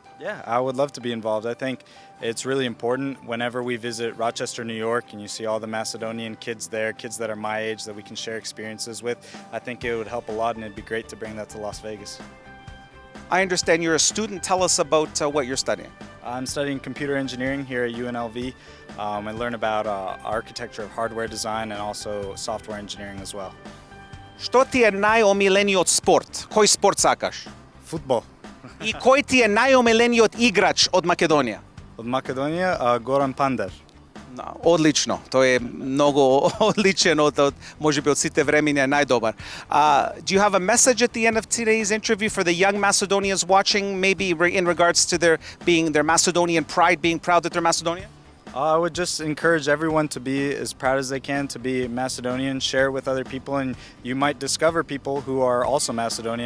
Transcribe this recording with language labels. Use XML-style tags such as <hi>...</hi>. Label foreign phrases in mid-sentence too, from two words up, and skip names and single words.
<en>Yeah, I would love to be involved. I think it's really important whenever we visit Rochester, New York, and you see all the Macedonian kids there, kids that are my age that we can share experiences with. I think it would help a lot, and it'd be great to bring that to Las Vegas. I understand you're a student. Tell us about what you're studying. I'm studying computer engineering here at UNLV. I learn about architecture of hardware design and also software engineering as well.</en> <mk>Што ти е најомилениот спорт? Кој спорт сакаш?</mk> <en>Football.</en> <mk>И кој ти е најомилениот играч од Македонија? Од Македонија, Goran Pandar. Одлично. Тој е многу одличен од можеби од сите времиња најдобар.</mk> <en>Do you have a message at the end of today's interview for the young Macedonians watching, maybe in regards to their Macedonian pride, being proud that they're Macedonian? I would just encourage everyone to be as proud as they can to be Macedonian, share with other people, and you might discover people who are also Macedonian.</en>